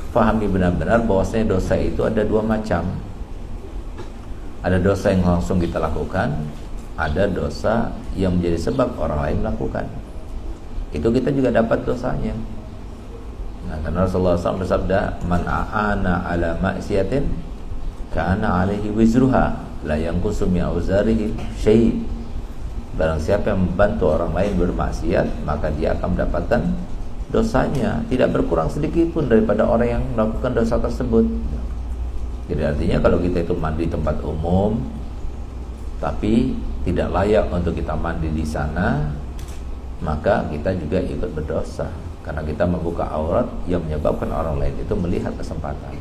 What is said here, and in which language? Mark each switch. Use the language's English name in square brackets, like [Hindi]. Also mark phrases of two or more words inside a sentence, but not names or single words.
[Indonesian] fahami benar-benar bahwasanya dosa itu ada dua macam. Ada dosa yang langsung kita lakukan, ada dosa yang menjadi sebab orang lain melakukan. Itu kita juga dapat dosanya. Nah, karena Rasulullah SAW bersabda, [Arabic] "من أعان على معصية كان عليه وزرها لا ينقص من أوزاره شيء'." [Indonesian] Barang siapa yang membantu orang lain bermaksiat, maka dia akan mendapatkan dosanya, tidak berkurang sedikit pun daripada orang yang melakukan dosa tersebut. Jadi artinya kalau kita itu mandi di tempat umum, tapi tidak layak untuk kita mandi di sana, maka kita juga ikut berdosa, karena kita membuka aurat yang menyebabkan orang lain itu melihat kesempatan.